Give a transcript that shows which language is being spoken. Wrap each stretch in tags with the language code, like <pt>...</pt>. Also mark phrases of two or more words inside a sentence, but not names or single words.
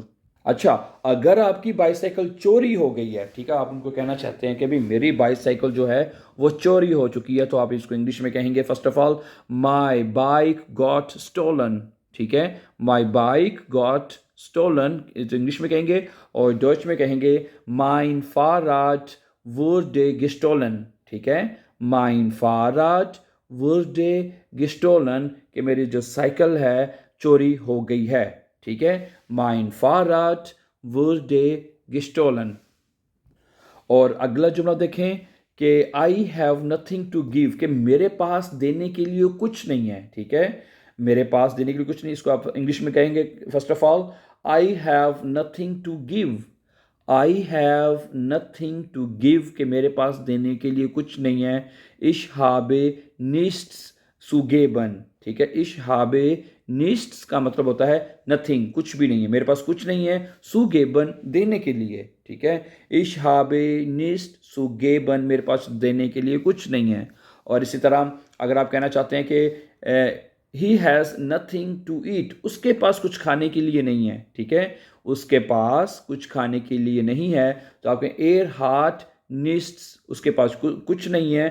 <hi>अच्छा, अगर आपकी बाईसाइकिल चोरी हो गई है, ठीक है, आप उनको कहना चाहते हैं कि भाई मेरी बाईसाइकिल जो है वो चोरी हो चुकी है, तो आप इसको इंग्लिश में कहेंगे</hi> <en>first of all my bike got stolen.</en> <hi>ठीक है,</hi> <en>my bike got stolen</en> <hi>इंग्लिश में कहेंगे, और डच में कहेंगे</hi> <de>mein Fahrrad wurde gestohlen.</de> <hi>ठीक है,</hi> <de>mein Fahrrad wurde gestohlen,</de> <hi>कि मेरी जो साइकिल है चोरी हो गई है। ठीक है,</hi> <de>mein Fahrrad wurde gestohlen।</de> <hi>और अगला जुमला देखें कि</hi> <en>I have nothing to give,</en> <hi>कि मेरे पास देने के लिए कुछ नहीं है। ठीक है, मेरे पास देने के लिए कुछ नहीं, इसको आप इंग्लिश में कहेंगे</hi> <en>first of all, I have nothing to give. I have nothing to give</en> <hi>कि मेरे पास देने के लिए कुछ नहीं है।</hi> <de>Ich habe nichts zu geben,</de> <hi>ठीक है।</hi> <de>Ich habe nichts</de> <hi>का मतलब होता है नथिंग, कुछ भी नहीं है, मेरे पास कुछ नहीं है।</hi> <de>zu geben</de> <hi>देने के लिए, ठीक है।</hi> <de>Ich habe nichts zu geben,</de> <hi>मेरे पास देने के लिए कुछ नहीं है। और इसी तरह अगर आप कहना चाहते हैं कि</hi> <en>he has nothing to eat,</en> <hi>उसके पास कुछ खाने के लिए नहीं है, ठीक है। उसके पास कुछ खाने के लिए नहीं है, तो आप कहें</hi> <de>er hat nichts,</de> <hi>उसके पास कुछ नहीं है।</hi>